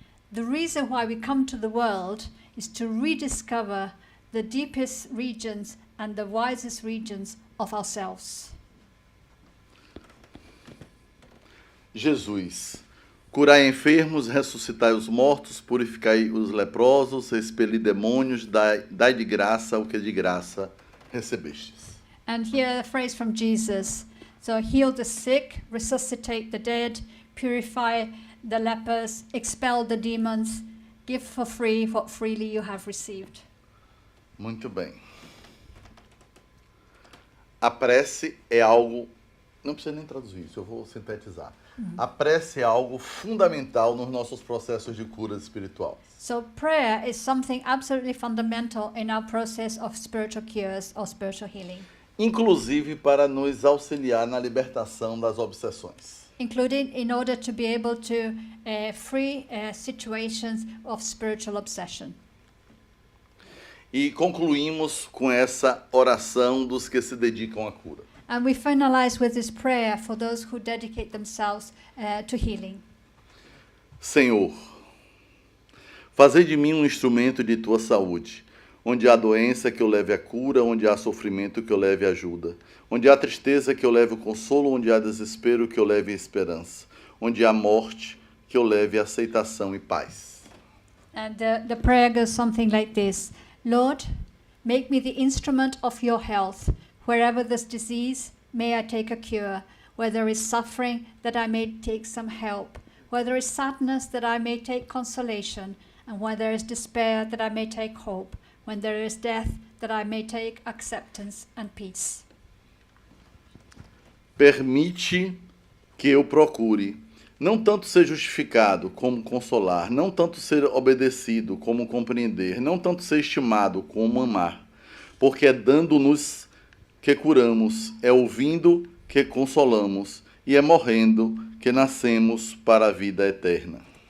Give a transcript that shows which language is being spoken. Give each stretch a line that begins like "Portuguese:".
English: The reason why we come to the world is to rediscover the deepest regions and the wisest regions of ourselves.
Portuguese: Jesus, curai enfermos, ressuscitai os mortos, purificai os leprosos, expeli demônios, dai de graça o que de graça recebestes.
English: And here a phrase from Jesus. So heal the sick, resuscitate the dead, purify the lepers, expel the demons, give for free what freely you have received.
Portuguese: Muito bem. A prece é algo... Não precisa nem traduzir isso, eu vou sintetizar. A prece é algo fundamental nos nossos processos de cura espiritual.
English: So prayer is something absolutely fundamental in our process of spiritual cures or spiritual healing,
Portuguese: Inclusive para nos auxiliar na libertação das obsessões.
English: including in order to be able to free situations of spiritual obsession.
Portuguese: E concluímos com essa oração dos que se dedicam à cura.
English: And we finalize with this prayer for those who dedicate themselves to healing.
Portuguese: Senhor, fazei de mim um instrumento de tua saúde. Onde há doença, que eu leve a cura. Onde há sofrimento, que eu leve ajuda. Onde há tristeza, que eu leve o consolo. Onde há desespero, que eu leve esperança. Onde há morte, que eu leve aceitação e paz.
English: And the prayer goes something like this. Lord, make me the instrument of your health. Wherever there's disease, may I take a cure. Where there is suffering, that I may take some help. Where there is sadness, that I may take consolation. And where there is despair, that I may take hope. When there is death, that I may take acceptance and peace.
Portuguese: Permite que eu procure, não tanto ser justificado como consolar, não tanto ser obedecido como compreender, não tanto ser estimado como amar, porque é dando-nos que curamos, é ouvindo que consolamos, e é morrendo que nascemos para a vida eterna.